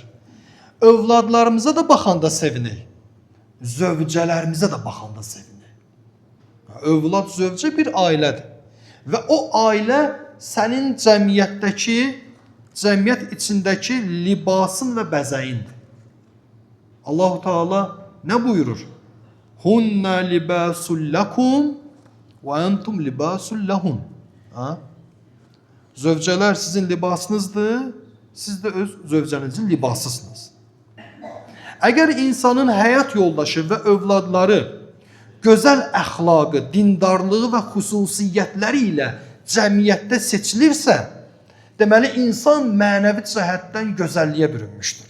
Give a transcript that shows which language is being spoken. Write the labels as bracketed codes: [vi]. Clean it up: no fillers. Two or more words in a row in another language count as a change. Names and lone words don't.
[az] Övladlarımıza da baxanda sevinək. Zövcələrimizə də baxanda sevinək. Övlad, zövcə bir ailədir. Və o ailə sənin cəmiyyətdəki, cəmiyyət içindəki libasın və bəzəyindir. [ar] الله تعالى [az] nə buyurur? [ar] هن لباس لكم وأنتم لباس لهم. [az] Zövcələr sizin libasınızdır, siz də öz zövcənizin libasısınız. Əgər insanın həyat yoldaşı və övladları gözəl əxlaqı, dindarlığı və xüsusiyyətləri ilə cəmiyyətdə seçilirsə, deməli insan mənəvi cəhətdən gözəlliyə bürünmüşdür.